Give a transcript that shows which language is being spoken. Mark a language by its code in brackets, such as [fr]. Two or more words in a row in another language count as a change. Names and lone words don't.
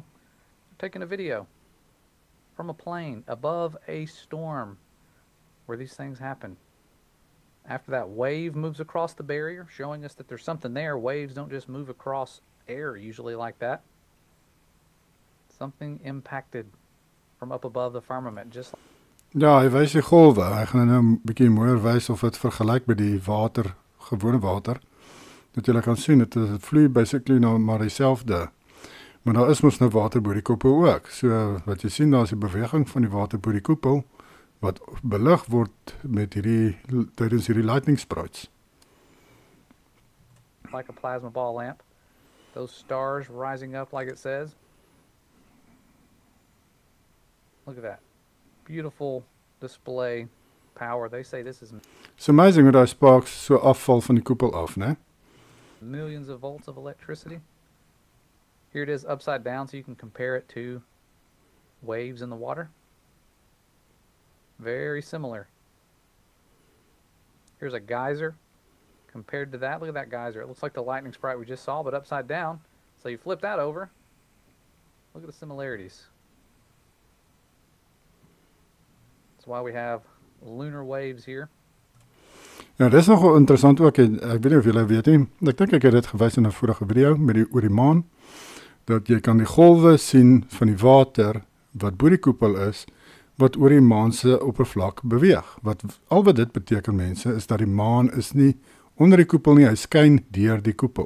[en] I'm taking a video from a plane above a storm where these things happen. After that wave moves across the barrier, showing us that there's something there. Waves don't just move across air usually like that. Something impacted from up above the firmament. Just [af] Ja, hy wys die golwe. Hy gaan nou 'n bietjie mooier wys of dit vergelyk met die water, gewone water. Dat jy kan sien, dit vloei basically nou maar dieselfde. Maar daar is mos nou water bo die koepel ook. So wat jy sien, daar is die beweging van die water bo die koepel wat belig word met tydens hierdie [en] lightning sprouts. Like a plasma ball lamp. Those stars rising up like it says. Look at that. Beautiful display power. They say this is It's amazing [af] hoe daai sparks so afval van die koepel af, né? [en] millions of volts of electricity. Here it is upside down so you can compare it to waves in the water. Very similar. Here's a geyser compared to that. Look at that geyser. It looks like the lightning sprite we just saw, but upside down. So you flip that over. Look at the similarities. That's why we have lunar waves here. [af] Ja, dit is nogal interessant ook. Ek weet nie of julle weet nie. Ek dink ek het dit gewys in 'n vorige video met oor die maan. Dat jy kan die golwe sien van die water wat bo die koepel is, wat oor die maan se oppervlak beweeg. Al wat dit beteken, mense, is dat die maan is nie onder die koepel nie, hy skyn deur die koepel.